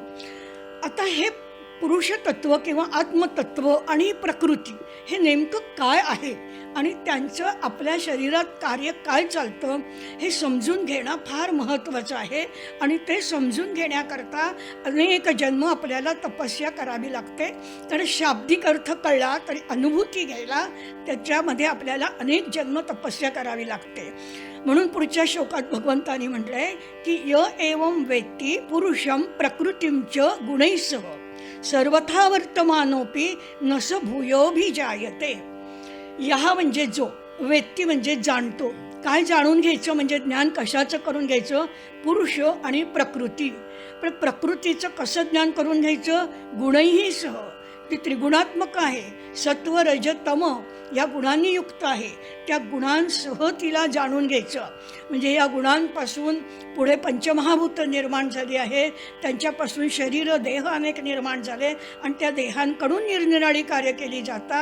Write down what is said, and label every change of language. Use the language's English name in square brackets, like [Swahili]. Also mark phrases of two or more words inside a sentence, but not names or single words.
[Marathi] आता हे पुरुषतत्व किंवा आत्मतत्व आणि प्रकृती हे नेमकं काय आहे आणि त्यांचं आपल्या शरीरात कार्य काय चालतं हे समजून घेणं फार महत्त्वाचं आहे. आणि ते समजून घेण्याकरता अनेक जन्म आपल्याला तपस्या करावी लागते. तर शाब्दिक अर्थ कळला तरी अनुभूती घ्यायला त्याच्यामध्ये आपल्याला अनेक जन्म तपस्या करावी लागते. म्हणून पुढच्या श्लोकात भगवंतांनी म्हटलंय की [Sanskrit] य एवं वेत्ती पुरुषं प्रकृतीं च गुणैः सर्वथा वर्तमानोपि न स भूयोभिजायते. [Marathi] यहा म्हणजे जो, वेत्ती म्हणजे जाणतो. काय जाणून घ्यायचं म्हणजे ज्ञान कशाचं करून घ्यायचं? पुरुष आणि प्रकृती. पण प्रकृतीचं कसं ज्ञान करून घ्यायचं? [Sanskrit] गुणैः सह. [Marathi] ती त्रिगुणात्मक आहे, सत्व रज तम या गुणांनी युक्त आहे. त्या गुणांसह तिला जाणून घ्यायचं. म्हणजे या गुणांपासून पुढे पंचमहाभूत निर्माण झाली आहे, त्यांच्यापासून शरीर देह अनेक निर्माण झाले आणि त्या देहांकडून निरनिराळी कार्य केली जातात.